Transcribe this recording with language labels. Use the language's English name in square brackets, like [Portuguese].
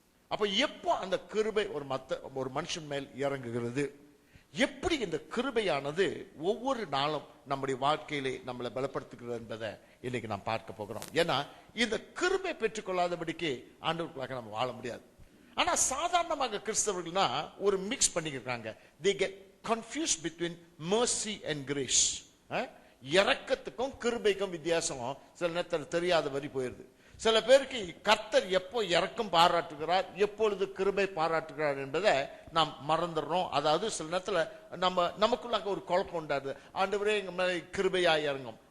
[Tamil] அப்ப எப்போ அந்த கிருபை ஒரு மனுஷன் மேல் இறங்குகிறது, எப்படி இந்த கிருபையானது ஒவ்வொரு நாளும் நம்முடைய வாழ்க்கையிலே நம்மளை பலப்படுத்துகிறது என்பதை இன்னைக்கு நாம் பார்க்க போகிறோம். ஏன்னா இந்த கிருபை பெற்றுக்கொள்ளாதபடிக்கு ஆண்டவருக்குள்ளாக நம்ம வாழ முடியாது. ஆனா சாதாரணமாக கிறிஸ்தவர்கள்னா ஒரு மிக்ஸ் பண்ணிக்கிறாங்க. [English] they get confused between mercy and grace. [Tamil] இரக்கத்துக்கும் கிருபைக்கும் வித்தியாசம் சில நேரத்தில் தெரியாத வரி போயிருது. சில பேருக்கு கர்த்தர் எப்போ இரக்கம் பாராட்டுகிறார், எப்பொழுது கிருபை பாராட்டுகிறார் என்பதை நாம் மறந்துடுறோம். அதாவது சில நேரத்துல நமக்குள்ளாக ஒரு குழப்பம் உண்டாது. ஆண்டவரே எங்க மேல கிருபையா இறங்கும்.